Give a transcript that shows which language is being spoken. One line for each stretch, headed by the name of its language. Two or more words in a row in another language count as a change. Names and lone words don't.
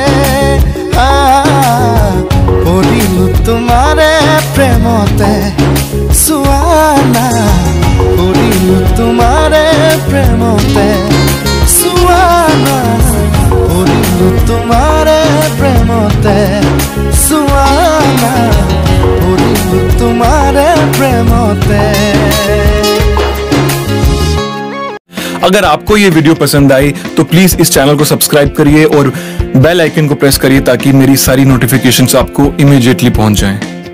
Assamese: পৰিলো তোমাৰে প্ৰেমতে সুৱানা পৰিলো তোমাৰে প্ৰেমতে সুৱানা পৰিলো তোমাৰে প্ৰেমতে সুৱানা পৰিলো তোমাৰে প্ৰেমতে।
Hindi: अगर आपको ये वीडियो पसंद आई तो प्लीज इस चैनल को सब्सक्राइब करिए और
English: bell icon
Hindi: को प्रेस करिए ताकि मेरी सारी नोटिफिकेशंस आपको इमीडिएटली पहुंच जाएं।